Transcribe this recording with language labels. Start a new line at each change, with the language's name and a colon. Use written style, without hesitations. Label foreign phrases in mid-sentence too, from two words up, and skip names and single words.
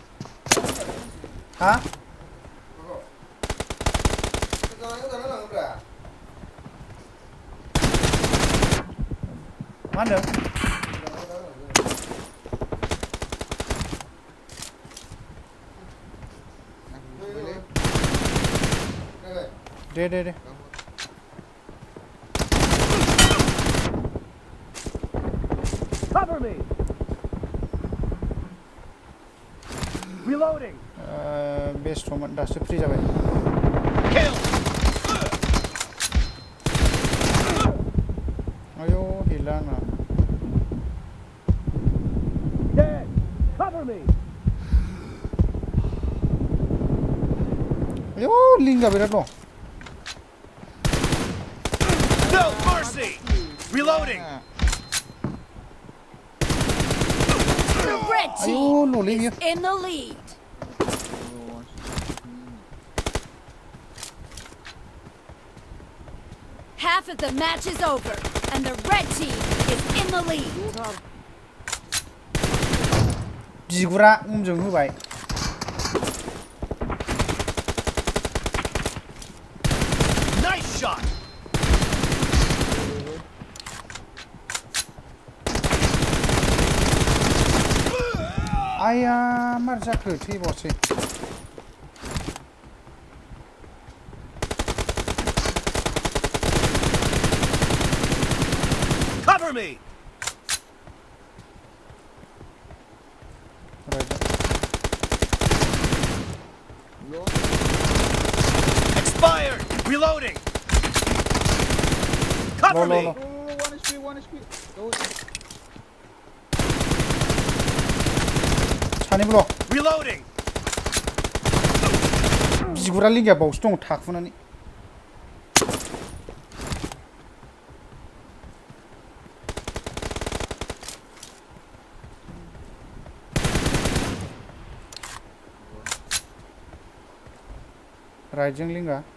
Bodo: हा मा होनदों दे
English: Cover me. Reloading.
Bodo: बेस्टमोन दासो फ्रि जाबाय
English: Kill.
Bodo: आयौ हेला ना
English: Dead. Cover me.
Bodo: आयौ लिंगा बिराद दं
English: No mercy. Reloading. The red
Bodo: आयौ
English: team
Bodo: न'लै बियो
English: is in the lead. Half of the match is over, and the red team is in the lead.
Bodo: बिगुरा उमजों होबाय
English: Nice shot.
Bodo: आया मार जाखो थैबावसै
English: Cover me. Expired. Reloading. Cover me. one HP
Bodo: सानैबो दं
English: Reloading.
Bodo: बिगुरा लिंगाया बावसो दं थाखुनानै राइटजों लिंगा